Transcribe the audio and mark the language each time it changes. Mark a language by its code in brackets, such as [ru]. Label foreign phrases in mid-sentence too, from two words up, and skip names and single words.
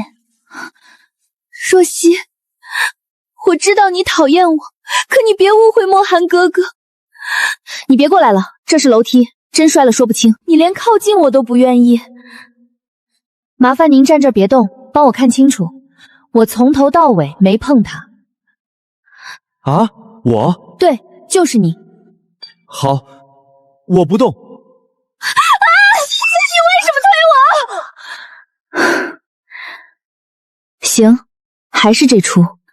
[zh] 若曦，我知道你討厭我，可你別誤會莫寒哥哥。你別過來了，這是樓梯，真摔了說不清。你連靠近我都不願意。麻煩您站這兒別動，幫我看清楚，我從頭到尾沒碰他。啊，我？对，就是你。好，我不动。你为什么推我？行，还是这出。